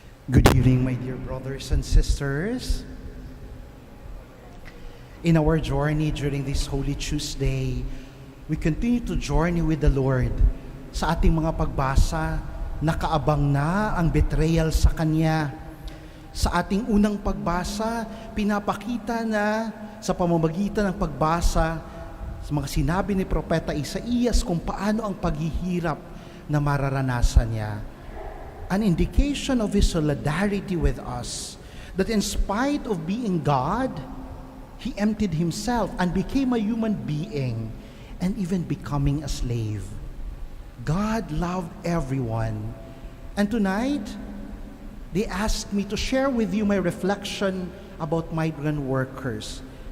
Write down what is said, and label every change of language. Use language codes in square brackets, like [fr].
[en] Good evening, my dear brothers and sisters. In our journey during this Holy Tuesday, we continue to journey with the Lord. [tl] Sa ating mga pagbasa, nakaabang na ang betrayal sa Kanya. Sa ating unang pagbasa, pinapakita na sa pamamagitan ng pagbasa sa mga sinabi ni Propeta Isaías kung paano ang paghihirap na mararanasan niya. [en] An indication of His solidarity with us, that in spite of being God, He emptied Himself and became a human being and even becoming a slave. God loved everyone. And tonight, they asked me to share with you my reflection about migrant workers.